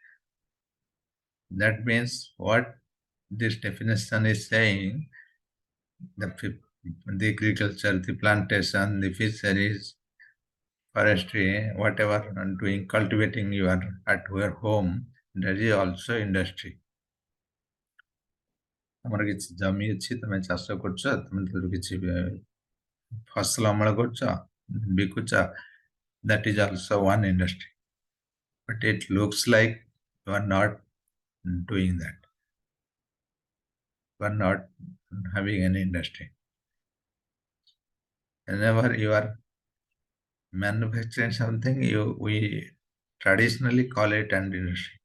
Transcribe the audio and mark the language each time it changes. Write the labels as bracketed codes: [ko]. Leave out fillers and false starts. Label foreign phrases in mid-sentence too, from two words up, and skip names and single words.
[en] That means what this definition is saying, the agriculture, the plantation, the fisheries, forestry, whatever doing, cultivating at your home, that is also industry. [or] ଆମର କିଛି ଜମି ଅଛି, ତମେ ଚାଷ କରୁଛ, ତମେ ସେଥିରୁ କିଛି ଫସଲ ଅମଳ କରୁଛ, ବିକୁଛ, [en] that is also one industry. But it looks like you are not doing that. You are not having any industry. Whenever you are manufacturing something, we traditionally call it an industry.